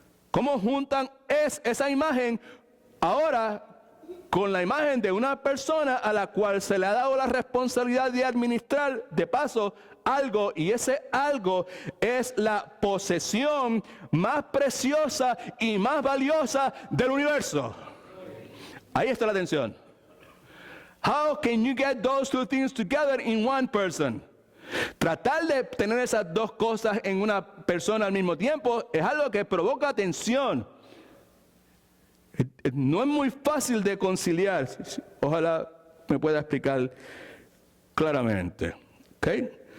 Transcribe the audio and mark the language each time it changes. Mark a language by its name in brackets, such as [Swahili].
[Spanish] ¿Cómo juntan esa imagen ahora con la imagen de una persona a la cual se le ha dado la responsabilidad de administrar de paso algo, y ese algo es la posesión más preciosa y más valiosa del universo? Ahí está la tensión. [English] How can you get those two things together in one person? [Spanish] Tratar de tener esas dos cosas en una persona al mismo tiempo es algo que provoca tensión. No es muy fácil de conciliar. Ojalá me pueda explicar claramente. ¿Okay?